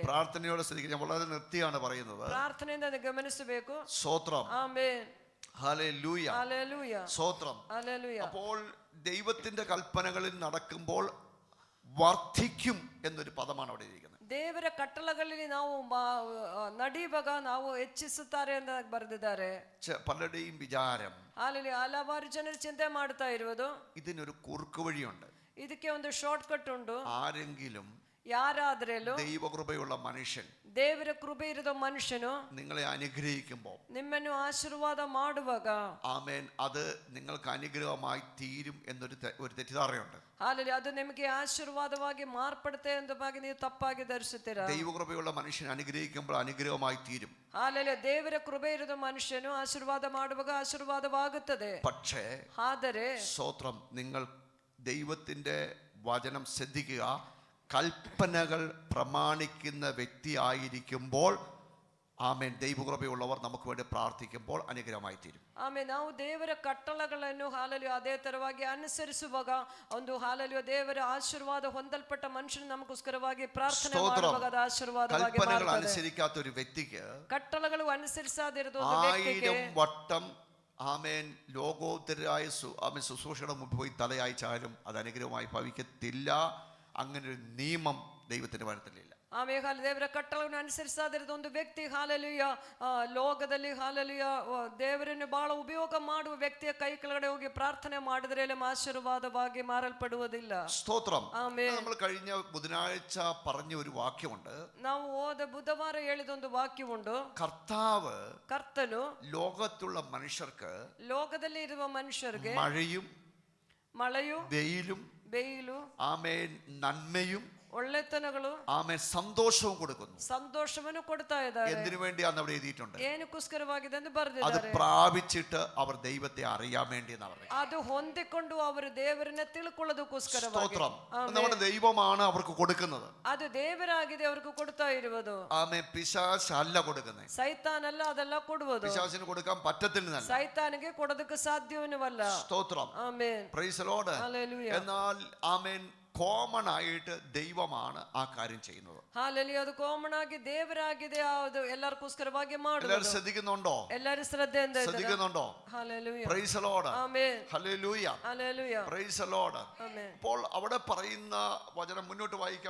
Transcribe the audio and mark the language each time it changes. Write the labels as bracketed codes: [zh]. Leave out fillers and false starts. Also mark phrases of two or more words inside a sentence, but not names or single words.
[ml] പ്രാർത്ഥനയോടെ ശ്രദ്ധിക്കുക, ഞാൻ വളരെ നിർത്തിയാണ് പറയുന്നത്. [kn] ಪ್ರಾರ್ಥನೆಯಿಂದ ಅದನ್ನು ಗಮನಿಸಬೇಕು. [ml] സ്തോത്രം, ആമേൻ, ഹല്ലേലൂയ, ഹല്ലേലൂയ, സ്തോത്രം. ഹല്ലേലൂയ. അപ്പോൾ ദൈവത്തിന്റെ കൽപ്പനകളിൽ നടക്കുമ്പോൾ വർദ്ധിക്കും എന്നൊരു പദമാണ് അവിടെ ഇരിക്കുന്നത്. [kn] ದೇವರ ಕಟ್ಟಳೆಗಳಲ್ಲಿ ನಾವು ನಡೆಯುವಾಗ ನಾವು ಹೆಚ್ಚಿಸುತ್ತಾರೆ ಅಂತ ಬರೆದಿದ್ದಾರೆ. [ml] പലരുടെയും വിചാരം, [kn] ಅಲ್ಲಿ ಹಲವಾರು ಜನರು ಚಿಂತೆ ಮಾಡ್ತಾ ಇರುವುದು, [ml] ഇതിനൊരു കുറുക്ക് വഴിയുണ്ട്. [kn] ಇದಕ್ಕೆ ಒಂದು [en] short cut [kn] ಉಂಟು. [ml] ആരെങ്കിലും [kn] ಯಾರಾದ್ರೇಲು [ml] ദൈവകൃപയുള്ള മനുഷ്യൻ [kn] ದೇವರ ಕೃಪೆ ಇರುವ ಮನುಷ್ಯನು [ml] നിങ്ങളെ അനുഗ്രഹിക്കുമ്പോൾ, [kn] ನಿಮ್ಮನ್ನು ಆಶೀರ್ವಾದ ಮಾಡುವಾಗ, [ml] ആമേൻ, അത് നിങ്ങൾക്ക് അനുഗ്രഹമായി തീരും എന്നൊരു തെറ്റിദ്ധാരണയുണ്ട്. [kn] ಹಾಲೆಲೂಯ, ಅದು ನಿಮಗೆ ಆಶೀರ್ವಾದವಾಗಿ ಮಾರ್ಪಡುತ್ತೆ ಎಂಬುದಾಗಿ ನೀವು ತಪ್ಪಾಗಿ ಧರಿಸುತ್ತೀರಾ. [ml] ദൈവകൃപയുള്ള മനുഷ്യൻ അനുഗ്രഹിക്കുമ്പോൾ അനുഗ്രഹമായി തീരും. [kn] ಹಾಲೆಲೂಯ, ದೇವರ ಕೃಪೆ ಇರುವ ಮನುಷ್ಯನು ಆಶೀರ್ವಾದ ಮಾಡುವಾಗ ಆಶೀರ್ವಾದವಾಗುತ್ತದೆ. [ml] പക്ഷേ [kn] ಆದರೆ [ml] സ്തോത്രം, നിങ്ങൾ ദൈവത്തിന്റെ വചനം ശ്രദ്ധിക്കുക. കൽപ്പനകൾ പ്രമാണിക്കുന്ന വ്യക്തിയായിരിക്കുമ്പോൾ ആമേൻ, ദൈവകൃപയുള്ളവർ നമുക്ക് വേണ്ടി പ്രാർത്ഥിക്കുമ്പോൾ അനുഗ്രഹമായി തീരും. [kn] ಆಮೇಲೆ ನಾವು ದೇವರ ಕಟ್ಟಳೆಗಳನ್ನು ಹಾಲೆಲೂಯ ಅದೇ ತರವಾಗಿ ಅನುಸರಿಸುವಾಗ ಒಂದು ಹಾಲೆಲೂಯ ದೇವರ ಆಶೀರ್ವಾದ ಹೊಂದಲ್ಪಟ್ಟ ಮನುಷ್ಯನು ನಮಗೋಸ್ಕರವಾಗಿ ಪ್ರಾರ್ಥನೆ ಮಾಡುವಾಗ ಅದು ಆಶೀರ್ವಾದವಾಗಿ [ml] കൽപ്പനകൾ [kn] ಮಾರುತ್ತದೆ. [ml] അനുസരിക്കാത്ത ഒരു വ്യക്തിക്ക് [kn] ಕಟ್ಟಳೆಗಳು ಅನುಸರಿಸದಿರೋದು ಒಂದು ವ್ಯಕ್ತಿಗೆ [ml] 1000 വട്ടം ആമേൻ ലോകോത്തരായ ആമേൻ ശുശ്രൂഷയുടെ മുമ്പ് പോയി തലയായിച്ചാലും അത് അനുഗ്രഹമായി ഭവിക്കത്തില്ല. അങ്ങനെ ഒരു നിയമം ദൈവത്തിന്റെ വചനത്തിലില്ല. [kn] ಆಮೇಲೆ ದೇವರ ಕಟ್ಟಳೆಗಳನ್ನು ಅನುಸರಿಸದಿರೋದು ಒಂದು ವ್ಯಕ್ತಿ ಹಾಲೆಲೂಯ ಲೋಕದಲ್ಲಿ ಹಾಲೆಲೂಯ ದೇವರನ್ನು ಬಹಳ ಉಪಯೋಗ ಮಾಡುವ ವ್ಯಕ್ತಿಯ ಕೈ ಕೆಳಗಡೆ ಹೋಗಿ ಪ್ರಾರ್ಥನೆ ಮಾಡಿದ್ರೆ ಆಶೀರ್ವಾದವಾಗಿ ಮಾರಲ್ಪಡುವುದಿಲ್ಲ. [ml] സ്തോത്രം. [kn] ಆಮೇಲೆ [ml] നമ്മൾ കഴിഞ്ഞ ബുധനാഴ്ച പറഞ്ഞ ഒരു വാക്യമുണ്ട്. [kn] ನಾವು ಹೋದ ಬುಧವಾರ ಹೇಳಿದ ಒಂದು ವಾಕ್ಯ ಉಂಟು. [ml] കർത്തನು ലോകത്തുള്ള മനുഷ്യർക്ക്, [kn] ಲೋಕದಲ್ಲಿ ಇರುವ ಮನುಷ್ಯರಿಗೆ [ml] മഴയും [kn] ಬೇಯಿಲು [ml] ആമേൻ നന്മയും [kn] ಒಳ್ಳೆತನಗಳು [ml] ആമേൻ സന്തോഷവും കൊടുക്കുന്നു. [kn] ಸಂತೋಷವನ್ನು ಕೊಡ್ತಾ ಇದ್ದಾರೆ. [ml] എന്തിനു വേണ്ടിയാന്ന് അവിടെ എഴുതിയിട്ടുണ്ട്? [kn] ಏನಕ್ಕೋಸ್ಕರವಾಗಿದೆ ಎಂದು [ml] അത് [kn] ಬರೆದಿದ್ದಾರೆ. [ml] പ്രാപിച്ചിട്ട് അവർ ദൈവത്തെ അറിയാൻ വേണ്ടി എന്നാ പറയുന്നത്. [kn] ಅದು ಹೊಂದಿಕೊಂಡು ಅವರು ದೇವರನ್ನ ತಿಳ್ಕೊಳ್ಳೋದಕ್ಕೋಸ್ಕರವಾಗಿ. [ml] സ്തോത്രം. നമ്മുടെ ദൈവമാണ് അവർക്ക് കൊടുക്കുന്നത്. [kn] ಅದು ದೇವರಾಗಿದೆ ಅವರಿಗೆ ಕೊಡ್ತಾ ಇರುವುದು. [ml] ആമേൻ, പിശാച് അല്ല കൊടുക്കുന്നത്. [kn] ಸೈತಾನಲ್ಲ ಅದೆಲ್ಲ ಕೊಡುವುದು. [ml] പിശാചിന് കൊടുക്കാൻ പറ്റത്തില്ല. [kn] ಸೈತಾನಿಗೆ ಕೊಡೋದಕ್ಕೆ ಸಾಧ್ಯವನ್ನವಲ್ಲ. [ml] സ്തോത്രം. [kn] ಆಮೆನ್, [en] praise the Lord. [ml] ഹല്ലേലൂയ. എന്നാൽ ആമേൻ, കോമൺ ആയിട്ട് ദൈവമാണ് ആ കാര്യം ചെയ്യുന്നത്. [kn] ಹಾಲೆಲೂಯ, ಅದು ಕಾಮನ್ ಆಗಿ ದೇವರಾಗಿದೆ, ಅದು ಎಲ್ಲರಿಗೋಸ್ಕರವಾಗಿ ಮಾಡುವುದು. [ml] എല്ലാവരും ശ്രദ്ധിക്കുന്നുണ്ടോ? [kn] ಎಲ್ಲರೂ ಶ್ರದ್ಧೆಯಿಂದ [ml] ശ്രദ്ധിക്കുന്നുണ്ടോ? ഹല്ലേലൂയ, [en] praise the Lord. [ml] ആമേൻ, ഹല്ലേലൂയ, ഹല്ലേലൂയ, [en] praise the Lord. [ml] ആമേൻ. അപ്പോൾ അവിടെ പറയുന്ന വചനം മുന്നോട്ട് വായിക്കാം.